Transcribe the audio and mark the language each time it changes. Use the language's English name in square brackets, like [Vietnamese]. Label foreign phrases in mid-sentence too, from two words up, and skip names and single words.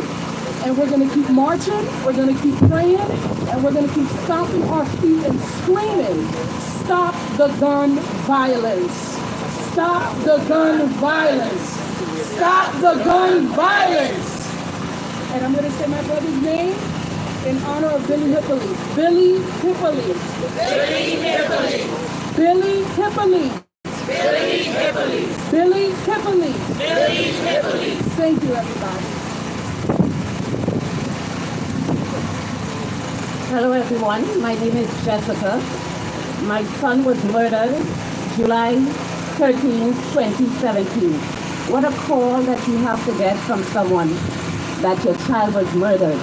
[English] And we're going to keep marching, we're going to keep praying, and we're going to keep stomping our feet and screaming, stop the gun violence. Stop the gun violence. Stop the gun violence. And I'm going to say my brother's name in honor of Billy Hippolyte. Billy Hippolyte. Billy Hippolyte. Billy Hippolyte. Billy Hippolyte. Billy Hippolyte. Billy Hippolyte. Thank you, everybody. Hello, everyone. My name is Jessica. My son was murdered July 13, 2017. What a call that you have to get from someone that your child was murdered.